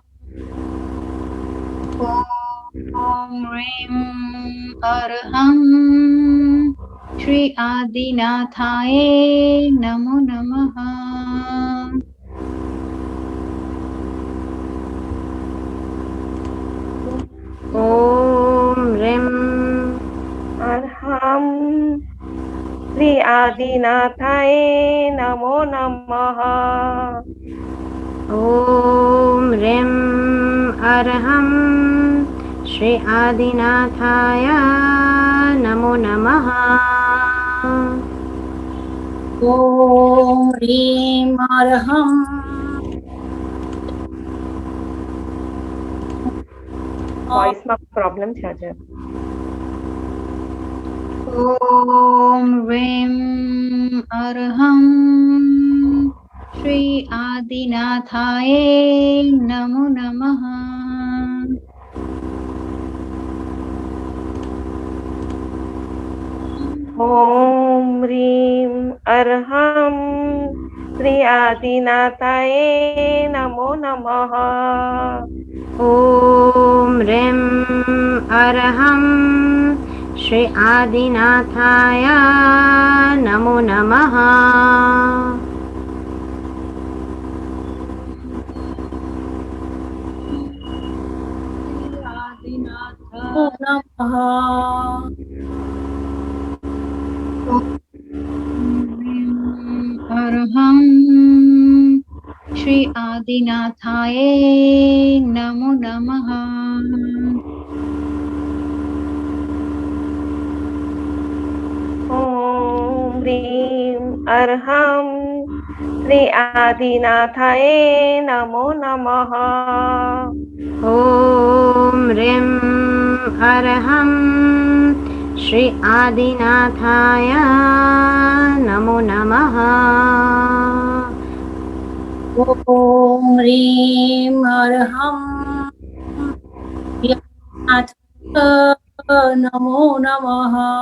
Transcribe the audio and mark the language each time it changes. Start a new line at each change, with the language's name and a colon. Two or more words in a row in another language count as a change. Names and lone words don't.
Sanskrit: ओम ह्रीं अरहं श्री आदिनाथाय नमो नमः। ओम ह्रीं અરહં શ્રી આદિનાથાય નમો નમઃ. ओम ह्रीं अरहं श्री आदिनाथाय नमो नमः। ओम ह्रीं अरहं
Gujarati: વોઇસમાં પ્રોબ્લેમ છે આજે.
Sanskrit: ओम ह्रीं अरहं श्री आदिनाथाय नमो नमः। ઓમ હ્રીં અરહં શ્રી આદિનાથાય નમો નમઃ. ओम ह्रीं अरहं श्री आदिनाथाय नमो नमः। नमो नमः। अरहं श्री आदिनाथाय नमो नमः। ઓમ હ્રીં અરહં શ્રી આદિનાથાય નમો નમઃ. ओम ह्रीं अरहं श्री आदिनाथाय नमो नमः। ॐ ह्रीं अर्हं नाथ नमो नमः।